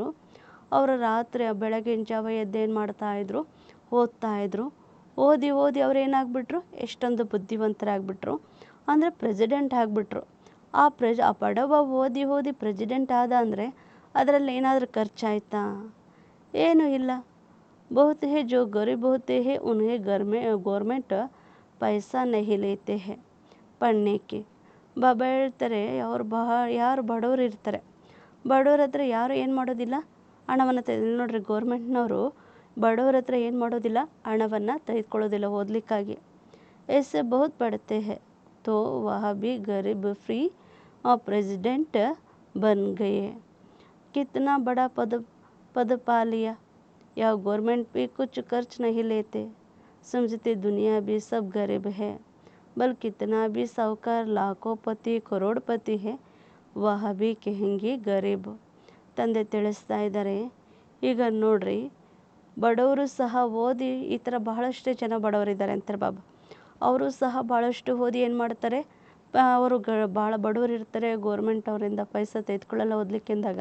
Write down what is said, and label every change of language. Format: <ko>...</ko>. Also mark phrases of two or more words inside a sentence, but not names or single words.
<kn>ಅವರು ರಾತ್ರಿ ಬೆಳಗಿನ ಜಾವ ಎದ್ದೇನು ಮಾಡ್ತಾಯಿದ್ರು, ಓದ್ತಾಯಿದ್ರು. ಓದಿ ಓದಿ ಅವ್ರು ಏನಾಗ್ಬಿಟ್ರು, ಎಷ್ಟೊಂದು ಬುದ್ಧಿವಂತರಾಗ್ಬಿಟ್ರು, ಅಂದರೆ ಪ್ರೆಸಿಡೆಂಟ್ ಆಗಿಬಿಟ್ರು. ಆ ಬಡವ ಓದಿ ಓದಿ ಪ್ರೆಸಿಡೆಂಟ್ ಆದ ಅಂದರೆ ಅದರಲ್ಲಿ ಏನಾದರೂ ಖರ್ಚಾಯ್ತಾ? ಏನೂ ಇಲ್ಲ.</kn> <hi>बहुत है जो गरीब होते हैं उन्हें गवर्नमेंट पैसा नहीं लेते हैं पढ़ने के.</hi> <kn>ಬಾಬಾ ಹೇಳ್ತಾರೆ, ಯಾರು ಬಡವರು ಇರ್ತಾರೆ, ಬಡವ್ರ ಹತ್ರ ಯಾರು ಏನು ಮಾಡೋದಿಲ್ಲ, ಹಣವನ್ನು ನೋಡ್ರಿ, ಗೌರ್ಮೆಂಟ್ನವರು ಬಡವ್ರ ಹತ್ರ ಏನು ಮಾಡೋದಿಲ್ಲ, ಹಣವನ್ನು ತೆಗೆದುಕೊಳ್ಳೋದಿಲ್ಲ ಓದಲಿಕ್ಕಾಗಿ.</kn> <hi>ऐसे बहुत पढ़ते हैं तो वह भी गरीब</hi> <en>free president</en> <hi>बन गए. कितना बड़ा पद पा लिया. या गवर्नमेंट भी कुछ खर्च नहीं लेते, समझते दुनिया भी सब गरीब है, बल्कि कितना भी साहूकार लाखोपति करोड़पति है वह भी कहेंगे गरीब.</hi> <kn>ತಂದೆ ತಿಳಿಸ್ತಾ ಇದ್ದಾರೆ. ಈಗ ನೋಡ್ರಿ, ಬಡವರು ಸಹ ಓದಿ, ಈ ಥರ ಬಹಳಷ್ಟು ಜನ ಬಡವರಿದ್ದಾರೆ ಅಂತಾರೆ ಬಾಬಾ. ಅವರು ಸಹ ಭಾಳಷ್ಟು ಓದಿ ಏನು ಮಾಡ್ತಾರೆ, ಅವರು ಭಾಳ ಬಡವರು ಇರ್ತಾರೆ, ಗೋರ್ಮೆಂಟ್ ಅವರಿಂದ ಪೈಸಾ ತೆಗೆದುಕೊಳ್ಳಲ್ಲ ಓದಲಿಕ್ಕೆಂದಾಗ.</kn>